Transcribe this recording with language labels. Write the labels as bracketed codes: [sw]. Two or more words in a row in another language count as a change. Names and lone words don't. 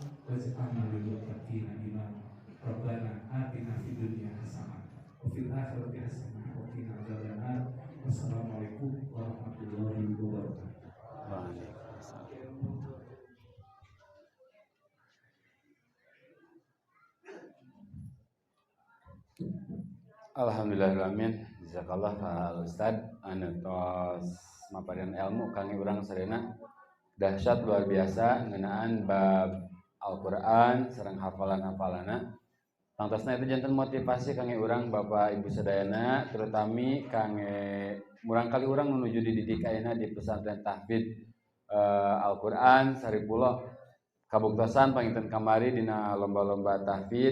[ar] واجعلنا للمتقين إماما. ربنا آتنا في الدنيا حسنة وفي الآخرة حسنة وقنا عذاب النار. والسلام عليكم ورحمة الله وبركاته. الحمد لله الرحمن الرحيم. [su] Jazakallah Pak Ustad anu tos maparian ilmu kangge urang sadayana dahsyat luar biasa ngeunaan bab Al-Qur'an sareng hafalan-hafalana. Tangtosna itu janten motivasi kangge urang Bapak Ibu sadayana terutami kangge murang kali urang menuju dididik ayeuna di pesantren tahfidz Al-Qur'an Saripullah kabuktosan panginten kamari dina lomba-lomba tahfidz.